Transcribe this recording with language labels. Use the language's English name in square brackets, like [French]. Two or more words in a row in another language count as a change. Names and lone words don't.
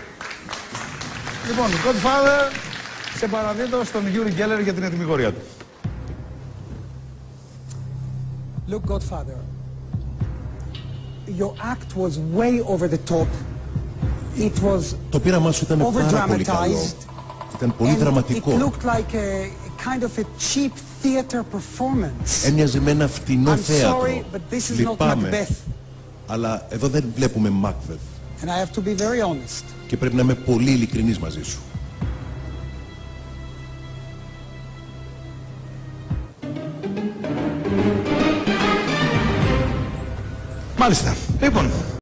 [Greek] Λοιπόν, Godfather, σε παραδίδω στον Γιούρι Γκέλλερ για την ετοιμιγορία του. [English] Look, Godfather, your act was way over the top. It was [Greek] Το πείραμά σου ήταν πάρα πολύ καλό. Ήταν πολύ δραματικό. [English] It looked like a kind of a cheap theater performance. [Greek] Έμοιαζε με ένα φτηνό [English] I'm [Greek] θέατρο. [English] sorry, but this is not [Greek] Λυπάμαι. [English] Macbeth. [Greek] Αλλά εδώ δεν βλέπουμε Macbeth. [English] And I have to be very honest. [Greek] Και πρέπει να είμαι πολύ ειλικρινής μαζί σου. Μάλιστα. Λοιπόν,